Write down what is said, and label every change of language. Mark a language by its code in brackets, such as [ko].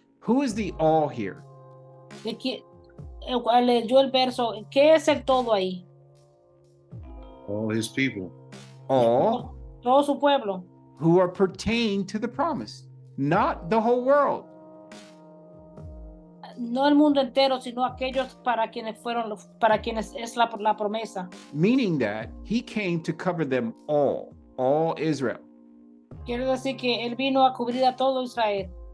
[en] Who is the all here? [es] Leyó el verso. ¿Qué es el todo ahí? [en] All his people. All [es] Todo su pueblo. [en] who are pertained to the promise, not the whole world. [es] No el mundo entero, sino aquellos para quienes es la promesa. [en] Meaning that he came to cover them all Israel. [es] Quiere decir que él vino a cubrir a todo Israel.